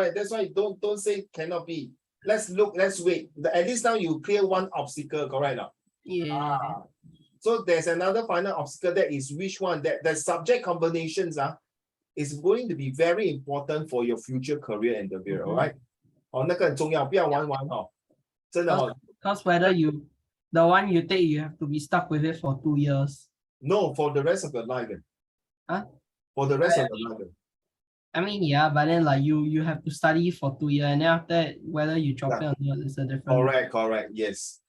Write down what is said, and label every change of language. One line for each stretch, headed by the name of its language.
English: That's why don't say cannot be. Let's wait. At least now you clear one obstacle, correct now? Yeah. So there's another final obstacle, that is which one? That the subject combinations is going to be very important for your future career endeavor, all right?
Chinese: 那个很重要，不要玩真的
English: Because whether the one you take, you have to be stuck with it for 2 years. No, for the rest of your life. Huh? For the rest of your life. I mean, yeah, but then like you have to study for 2 years, and then after that, whether you drop it or not, it's a different. Correct. Yes.